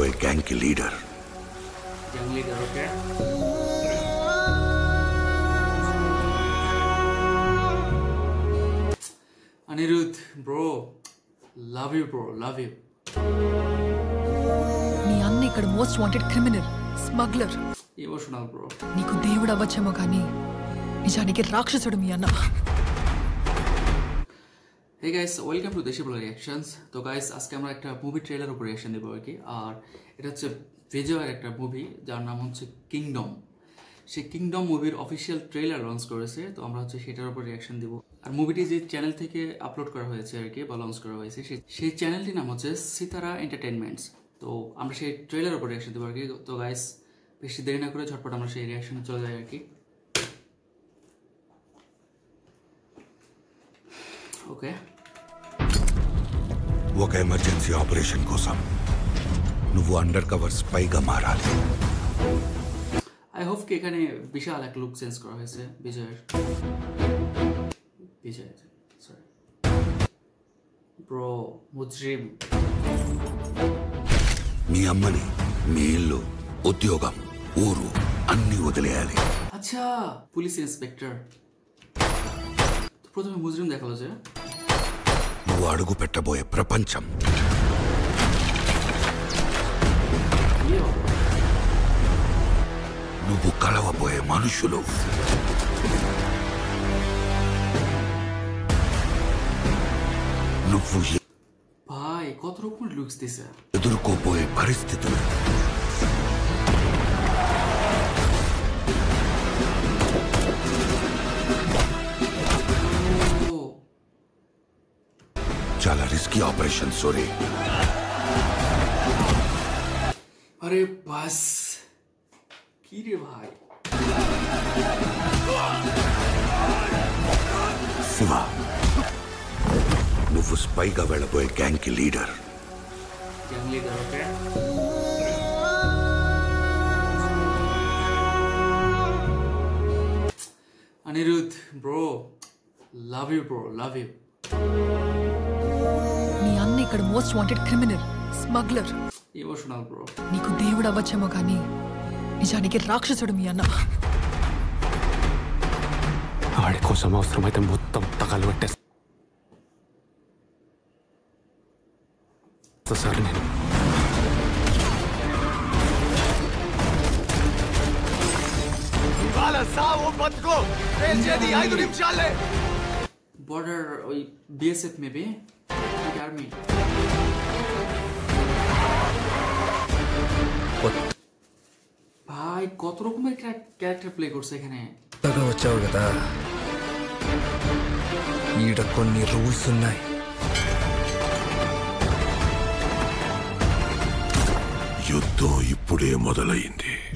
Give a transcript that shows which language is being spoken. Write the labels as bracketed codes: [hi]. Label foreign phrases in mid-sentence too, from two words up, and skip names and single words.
[te] బోయే గ్యాంగ్ కి లీడర్। [en] gang leader okay. Anirudh bro, love you bro, love you. [te] నీ అన్న ఇక్కడ [en] most wanted criminal, smuggler. emotional bro. [te] నీకు దేవుడు అవ్వచ్చేమో కానీ నిజానికి రాక్షసుడు మీ అన్న. [en] Hey guys, welcome to Deshi Bolo Reactions. [bn] তো গাইস আজকে আমরা একটা [en] movie trailer [bn] উপর রিঅ্যাকশন দেব আর কি। আর এটা হচ্ছে বিজয়ের একটা মুভি যার নাম হচ্ছে কিংডম। সেই কিংডম মুভির [en] official trailer launch [bn] করেছে, তো আমরা হচ্ছে সেটার উপর রিঅ্যাকশন দেব। আর মুভিটি যে চ্যানেল থেকে আপলোড করা হয়েছে আর কি বা লঞ্চ করা হয়েছে সেই চ্যানেলটির নাম হচ্ছে সিতারা এন্টারটেইনমেন্টস। তো আমরা সেই ট্রেলার উপর রিঅ্যাকশন দেব আর কি। তো গাইস বেশি দেরি না করে ঝটপট আমরা সেই রিঅ্যাকশনে চলে যাই আর কি। [te] ఓకే, ఒక [en] emergency operation [te] కోసం నువ్వు [en] under cover [te] స్పైగా మారాలి। [en] I hope [bn] কি এখানে বিশাল এক [en] look change [bn] করা হয়েছে বিজয়ের। বিজয় [en] sorry bro, [te] ముజ్రిమ్। మీ అమ్మని, మీ ఇల్లు, ఉద్యోగం, ఊరు అన్ని వదిలేయాలి। [bn] আচ্ছা, [en] police inspector. [bn] প্রথমে মুজরিম দেখালো যে [te] నువ్వు అడుగు పెట్టబోయే ప్రపంచం, నువ్వు కలవబోయే మనుషులు, నువ్వు [bn] ভাই কত রকমের লুকস দিছে, [te] ఎదుర్కోబోయే పరిస్థితులు, చాలా [en] risky operation sorry. [bn] আরে বাস কি রে ভাই। [te] శివ, నువ్వు స్పైగా వెళ్ళబోయే గ్యాంగ్ కి లీడర్। [en] gang leader okay. Anirudh bro, love you bro, love you. [te] నీ అన్న ఇక్కడ [en] most wanted criminal, smuggler. emotional bro. [te] నీకు దేవుడు అవ్వచ్చేమో కానీ నిజానికి రాక్షసుడు మీ అన్న. ఆడి కోసం అవసరమైతే మొత్తం తగలు పెట్టేస్తా సార్ నేను। [bn] বর্ডার ওই বিএসএফ [en] maybe army. [bn] ভাই কত রকমের [en] character play [bn] করছে এখানে। [te] వచ్చావు కదా, ఈడ కొన్ని రూల్స్ ఉన్నాయి। యుద్ధం ఇప్పుడే మొదలైంది।